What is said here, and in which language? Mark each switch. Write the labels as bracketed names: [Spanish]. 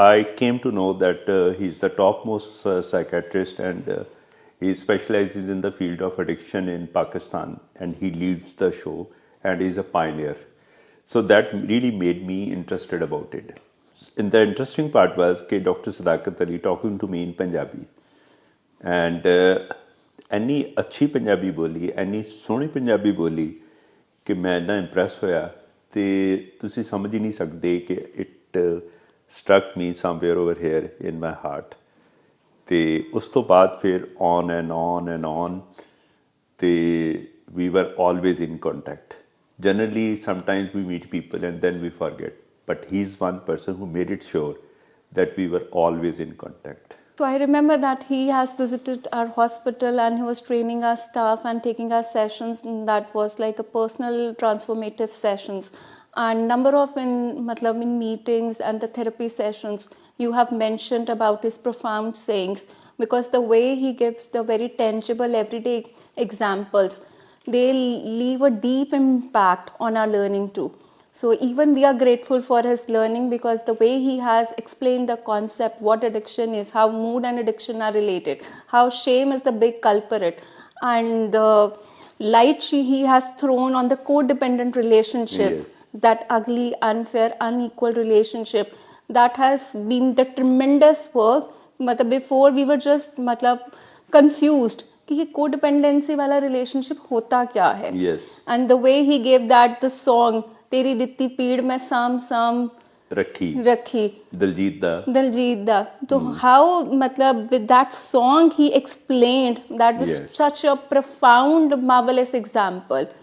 [English] I came to know that he's the topmost psychiatrist and he specializes in the field of addiction in Pakistan and he leads the show and is a pioneer. So that really made me interested about it. And the interesting part was that Dr. Sadakat Ali talking to me in Punjabi. [Punjabi] And ਇੰਨੀ ਅੱਛੀ ਪੰਜਾਬੀ ਬੋਲੀ, ਇੰਨੀ ਸੋਹਣੀ ਪੰਜਾਬੀ ਬੋਲੀ ਕਿ ਮੈਂ ਇੰਨਾ Impress ਹੋਇਆ ਤੇ ਤੁਸੀਂ ਸਮਝ ਹੀ ਨਹੀਂ ਸਕਦੇ ਕਿ [English] It struck me somewhere over here in my heart. [Punjabi] ਤੇ ਉਸ ਤੋਂ ਬਾਅਦ ਫਿਰ ਔਨ ਐਂਡ ਔਨ ਤੇ [English] we were always in contact. Generally, sometimes we meet people and then we forget. but he's one person who made it sure that we were always in contact. So I remember that he has visited our hospital and he was training our staff and taking our sessions. And that was like a personal transformative sessions. And number of in meetings and the therapy sessions, you have mentioned about his profound sayings, because the way he gives the very tangible everyday examples, they leave a deep impact on our learning too. So even we are grateful for his learning, because the way he has explained the concept, what addiction is, how mood and addiction are related, how shame is the big culprit, and the light he has thrown on the codependent relationship, Yes. that ugly, unfair, unequal relationship, that has been the tremendous work. [Hindi] मतलब [English] before we were just [Hindi] मतलब [English] confused [Hindi] कि ये codependency वाला relationship होता क्या है. [English] Yes. And the way he gave that the song, [Punjabi] तेरी दित्ती पीड़ में साम साम रखी Diljit da. Diljit da. [English] So how मतलब with that song he explained that was Yes. such a profound, marvelous example.